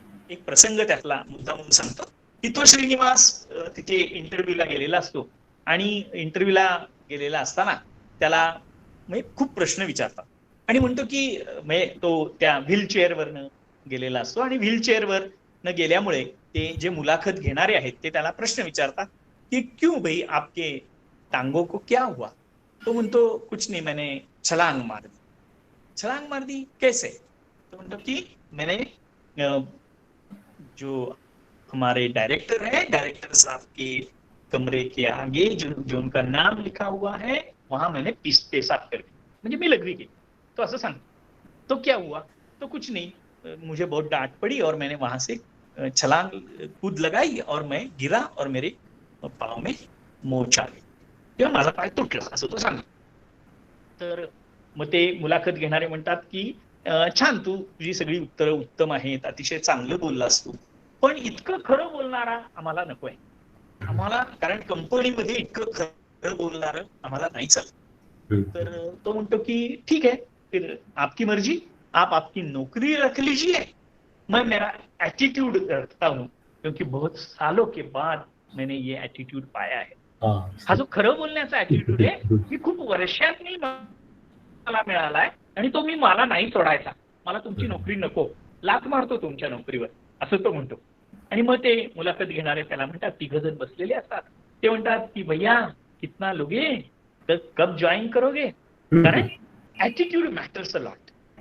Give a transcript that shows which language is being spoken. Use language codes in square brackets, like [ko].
[mr] एक प्रसंग त्यातला मुद्दामून सांगतो की तो श्रीनिवास तिथे इंटरव्ह्यूला गेलेला असतो आणि इंटरव्ह्यूला गेलेला असताना त्याला म्हणजे खूप प्रश्न विचारतात आणि म्हणतो की म्हणजे तो त्या व्हीलचेअरवरनं गेलेला असतो आणि व्हीलचेअरवर न गेल्यामुळे ते जे मुलाखत घेणारे आहेत ते त्याला प्रश्न विचारतात कि [hi] क्यों भाई आपके टांगों को क्या हुआ? [mr] तो म्हणतो [hi] कुछ नहीं, मैंने छलांग मार दी. छलांग मार दी कैसे? [mr] तो म्हणतो की [hi] मैंने जो हमारे डायरेक्टर है, डायरेक्टर साहब के कमरे के आगे जो उनका नाम लिखा हुआ है वहां मैंने पेशाब कर दी, [mr] म्हणजे मी लगवी केली. तो असं सांगतो. [hi] तो क्या हुआ? तो कुछ नहीं, मुझे बहुत डांट पड़ी और मैंने वहां से छलांग कूद लगाई और मैं गिरा और मेरे पाव में मोच आ गई [mr] किंवा माझा पाय तुटला, असं तो सांगतो. तर मग ते मुलाखत घेणारे म्हणतात की छान, तुझी सगळी उत्तरं उत्तम आहेत, अतिशय चांगलं बोललास तू, पण इतकं खरं बोलणारा आम्हाला नकोय आम्हाला, कारण कंपनीमध्ये इतकं खरं बोलणारं आम्हाला नाही चालत. तर तो म्हणतो की [hi] ठीक है, फिर आपकी मर्जी, आप आपकी नौकरी रख लीजिए, मैं मेरा एटीट्यूड रखता हूं क्योंकि बहुत सालों के बाद मैंने ये एटीट्यूड पाया है. [mr] हा जो खरं बोलण्याचा ऍटिट्यूड आहे मी खूप वर्षांनी मला मिळालाय आणि तो मी मला नाही सोडायचा, मला तुमची नोकरी नको, लाथ मारतो तुमच्या नोकरीवर, असं तो म्हणतो. आणि मग ते मुलाखत घेणारे त्याला म्हणतात, 3 जण बसलेले असतात, ते म्हणतात की [hi] भैया कितना लोगे, कब जॉईन करोगे, [mr] कारण [en] Attitude matters a lot.